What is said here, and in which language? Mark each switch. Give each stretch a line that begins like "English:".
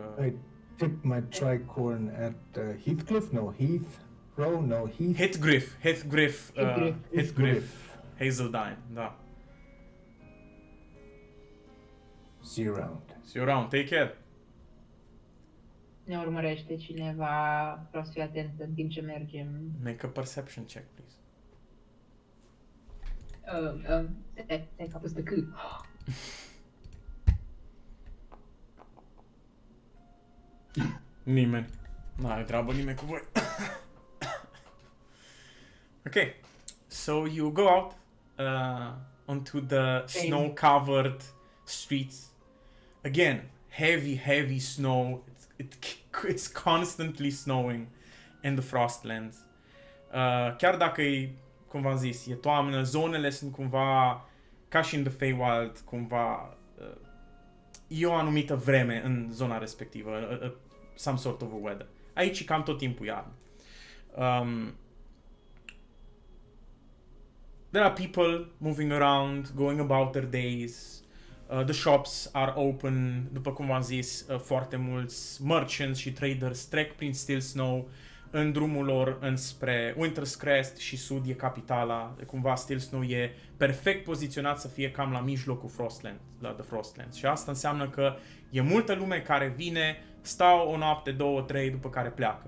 English: I tip my tricorn at Heathcliff? No, Heath. Row? No, Heath. Heathgriff, Heathgriff.
Romanian: Hazeldine, da.
English: See you around. See you around, take care.
Romanian: Ne urmărește cineva, vreau să fiu atent în timp ce mergem.
English: Make a perception check, please.
Romanian: Stai că a pus de cât. Nimeni. N-are treabă nimeni cu voi.
English: Okay, so you go out onto the snow-covered streets. Again, heavy snow. It's constantly snowing in the Frostlands.
Romanian: Chiar dacă e, cum v-am zis, e toamnă, zonele sunt cumva ca și în The Feywild, cumva e o anumită vreme în zona respectivă,
English: some sort of a weather.
Romanian: Aici e cam tot timpul iarnă.
English: There are people moving around, going about their days. The shops are open.
Romanian: După cum v-am zis, foarte mulți merchants și traders trec prin Stilsnow în drumul lor înspre Winter's Crest și sud e capitala. Cumva Stilsnow e perfect poziționat să fie cam la mijlocul The Frostlands. Și asta înseamnă că e multă lume care vine, stau o noapte, 2, 3, după care pleacă.